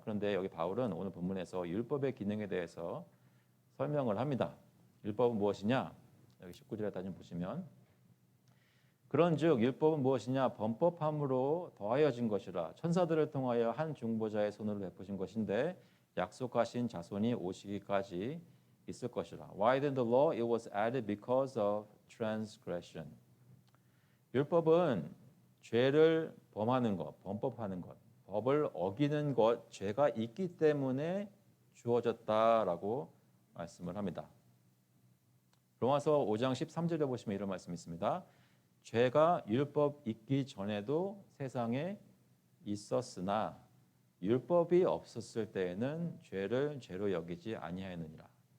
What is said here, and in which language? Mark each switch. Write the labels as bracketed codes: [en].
[ko] 그런데 여기 바울은 오늘 본문에서 율법의 기능에 대해서 설명을 합니다. 율법은 무엇이냐? 여기 19절에 다시 보시면 그런즉 율법은 무엇이냐? 범법함으로 더하여진 것이라 천사들을 통하여 한 중보자의 손으로 베푸신 것인데 약속하신 자손이 오시기까지 있을 것이라. [en] Why then the law? It was added because of transgression. [ko] 율법은 죄를 범하는 것, 범법하는 것, 법을 어기는 것, 죄가 있기 때문에 주어졌다라고 말씀을 합니다. 로마서 5장 13절에 보시면 이런 말씀이 있습니다. 죄가 율법 있기 전에도 세상에 있었으나 율법이 없었을 때에는 죄를 죄로 여기지 아니하였느니라.